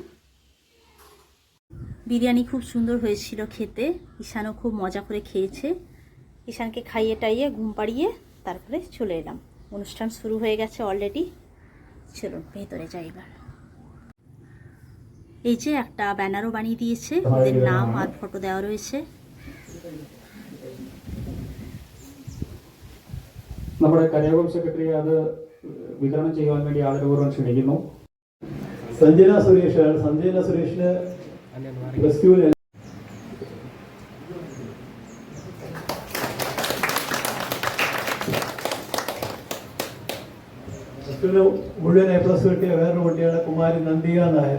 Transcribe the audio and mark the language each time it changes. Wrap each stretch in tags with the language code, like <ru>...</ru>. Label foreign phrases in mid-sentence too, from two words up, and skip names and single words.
<bn>বিরিয়ানি খুব সুন্দর হয়েছিল খেতে, ঈশানও খুব মজা করে খেয়েছে। ঈশানকে খাইয়ে টাইয়ে ঘুম পাড়িয়ে তারপরে চলে এলাম। অনুষ্ঠান শুরু হয়ে গেছে অলরেডি, চলুন ভেতরে যাই এবার। এই যে একটা ব্যানারও বানিয়ে দিয়েছে, ওদের নাম আর ফটো দেওয়া রয়েছে।</bn> <ml>നമ്മുടെ കന്യാകുളം സെക്രട്ടറി അത് വിതരണം ചെയ്യുവാൻ വേണ്ടി ആദരപൂർവ്വം ക്ഷണിക്കുന്നു. സഞ്ജന സുരേഷാണ്. സഞ്ജന സുരേഷിന് റെസ്ക്യൂവിൽ മുഴുവൻ A+ കിട്ടിയ വേറൊരു കുട്ടിയാണ് കുമാരി നന്ദിക നായർ.</ml>